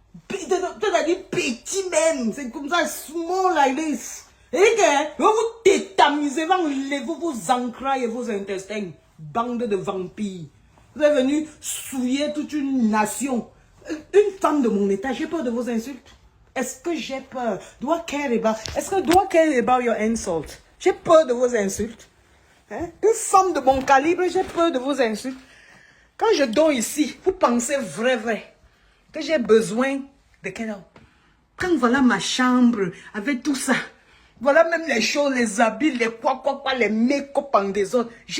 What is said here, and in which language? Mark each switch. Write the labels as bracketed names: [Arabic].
[French] C'est-à-dire petit même. C'est comme ça, [English] small like this. [French] Et que vous tétamisez, vous enlevez vos entrailles et vos intestins. Bande de vampires. Vous êtes venus souiller toute une nation. Une femme de mon état, j'ai peur de vos insultes. Est-ce que j'ai peur? [English] Do I care about your insults? [French] J'ai peur de vos insultes. Hein? Une femme de mon calibre, j'ai peur de vos insultes. Quand je dors ici, vous pensez vrai, que j'ai besoin de quel homme? Quand voilà ma chambre, avec tout ça, voilà même les choses, les habits, les quoi, les make-up en désordre.